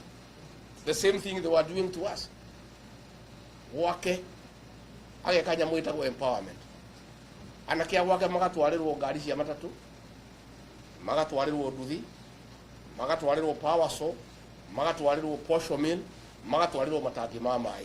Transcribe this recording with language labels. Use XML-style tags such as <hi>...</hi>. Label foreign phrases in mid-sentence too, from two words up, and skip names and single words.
<en>The same thing they were doing to us.</en> <ki>Wake age kanya mwita go empowerment. Anakia wake magatwarirwo ngari cia matatu, magatwarirwo nduthi, magatwarirwo power saw, magatwarirwo posho mill, magatwarirwo matangi ma mai.</ki>